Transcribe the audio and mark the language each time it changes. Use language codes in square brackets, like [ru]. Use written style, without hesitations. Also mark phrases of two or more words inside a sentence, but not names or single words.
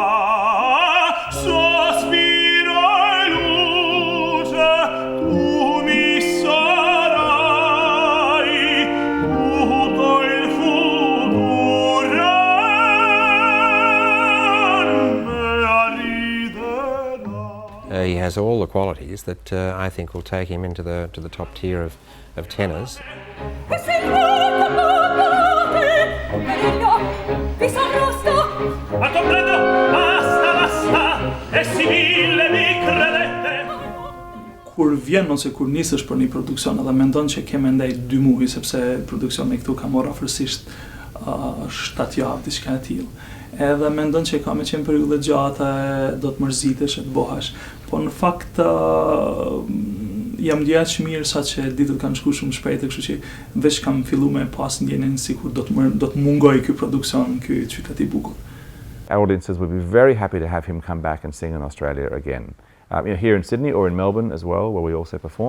[it] sospiro e luce tu mi sarai, tutto il futuro me arriverà. [en] He has all the qualities that I think will take him into the top tier of tenors. [sq] Kur vjen ose kur nisesh për një produksion edhe mendon që ke mendej 2 muaj sepse produksioni këtu ka marrë afërsisht 7 javë diçka e tillë. Edhe mendon që ka me qenë periudhë gjata, do të mërzitesh e të bohash. Po në fakt jam ndjeja që mirë sa që ditët kanë shku shumë shpejt, kështu që veç kam fillu me pas ndjenjen sikur do të mungoj ky produksion, ky qytet i bukur. [en] our audiences would be very happy to have him come back and sing in Australia again. Here in Sydney or in Melbourne as well, where we also perform.